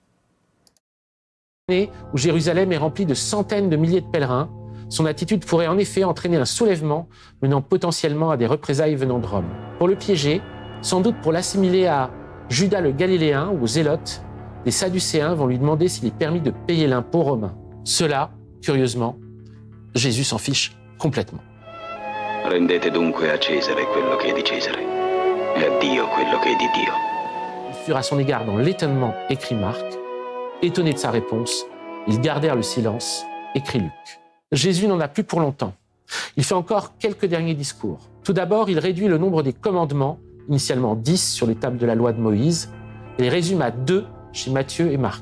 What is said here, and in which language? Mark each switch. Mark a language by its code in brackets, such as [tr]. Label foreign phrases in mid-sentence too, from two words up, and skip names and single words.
[fr] Où Jérusalem est remplie de centaines de milliers de pèlerins, son attitude pourrait en effet entraîner un soulèvement menant potentiellement à des représailles venant de Rome. Pour le piéger, sans doute pour l'assimiler à Judas le Galiléen ou aux Zélotes, les Sadducéens vont lui demander s'il est permis de payer l'impôt romain. Cela, curieusement, Jésus s'en fiche complètement. [it] Rendete dunque a Cesare quello che è di Cesare e a Dio quello che è di Dio. [fr] Ils furent à son égard dans l'étonnement, écrit Marc. Étonné de sa réponse, ils gardèrent le silence, écrit Luc. Jésus n'en a plus pour longtemps. Il fait encore quelques derniers discours. Tout d'abord, il réduit le nombre des commandements, initialement 10 sur les tables de la loi de Moïse, et les résume à 2 chez Matthieu et Marc.